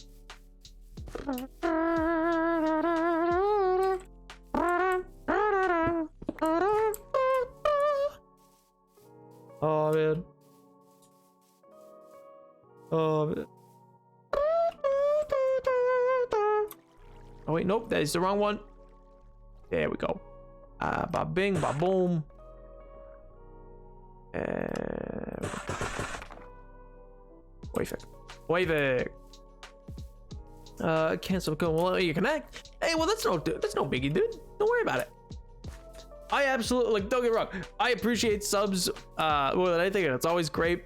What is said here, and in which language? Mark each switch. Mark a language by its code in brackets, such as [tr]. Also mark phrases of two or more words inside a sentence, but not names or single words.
[en] Oh man. Oh wait, nope, that is the wrong one. There we go. Ba bing, ba boom. Wave it. Cancel code. Well, you connect. Hey, well that's no biggie, dude. Don't worry about it. I absolutely, like, don't get me wrong, I appreciate subs more than anything, and it's always great.